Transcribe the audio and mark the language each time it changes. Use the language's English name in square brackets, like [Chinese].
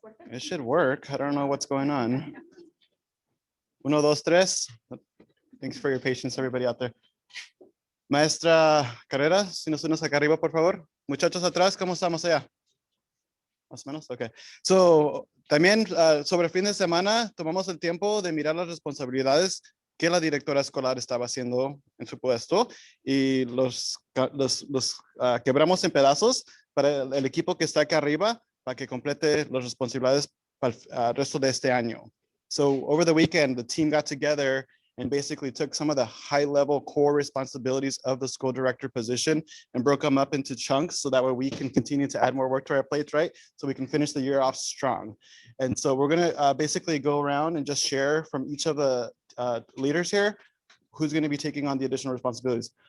[English] It should work. I don't know what's going on. 1, 2, 3. Thanks for your patience, everybody out there. [Spanish] Maestra Carrera, si nos unes acá arriba, por favor. Muchachos atrás, ¿cómo estamos allá? Más o menos, ok. So, también sobre el fin de semana tomamos el tiempo de mirar las responsabilidades que la directora escolar estaba haciendo en su puesto y los quebramos en pedazos para el equipo que está acá arriba para que complete las responsabilidades para el resto de este año. [English] So over the weekend, the team got together and basically took some of the high-level core responsibilities of the school director position and broke them up into chunks so that way we can continue to add more work to our plates, right? So we can finish the year off strong. And so we're gonna basically go around and just share from each of the leaders here who's gonna be taking on the additional responsibilities.